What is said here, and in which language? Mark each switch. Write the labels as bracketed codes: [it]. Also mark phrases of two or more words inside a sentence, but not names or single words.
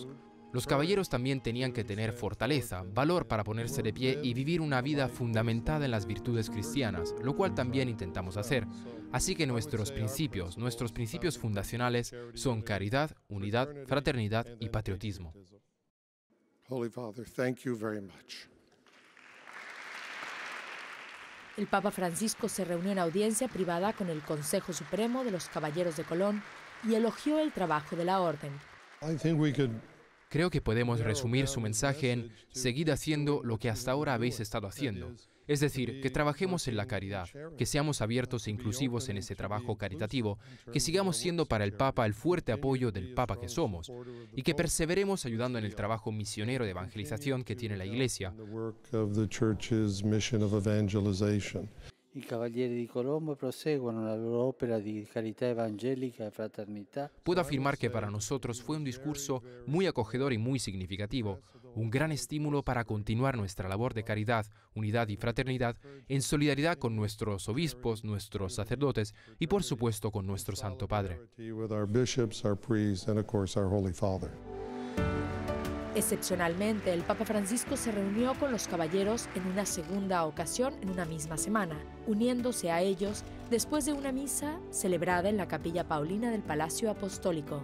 [es] Los caballeros también tenían que tener fortaleza, valor para ponerse de pie y vivir una vida fundamentada en las virtudes cristianas, lo cual también intentamos hacer. Así que nuestros principios fundacionales son caridad, unidad, fraternidad y patriotismo. [en] Holy Father, thank you very much. [es] El Papa Francisco se reunió en audiencia privada con el Consejo Supremo de los Caballeros de Colón y elogió el trabajo de la Orden. Creo que podemos resumir su mensaje en «Seguid haciendo lo que hasta ahora habéis estado haciendo». Es decir, que trabajemos en la caridad, que seamos abiertos e inclusivos en ese trabajo caritativo, que sigamos siendo para el Papa el fuerte apoyo del Papa que somos, y que perseveremos ayudando en el trabajo misionero de evangelización que tiene la Iglesia. [it] I Cavalieri di Colombo proseguono la loro opera di carità evangelica e fraternità. [es] Puedo afirmar que para nosotros fue un discurso muy acogedor y muy significativo, un gran estímulo para continuar nuestra labor de caridad, unidad y fraternidad en solidaridad con nuestros obispos, nuestros sacerdotes y por supuesto con nuestro Santo Padre. Excepcionalmente, el Papa Francisco se reunió con los caballeros en una segunda ocasión en una misma semana, uniéndose a ellos después de una misa celebrada en la Capilla Paulina del Palacio Apostólico.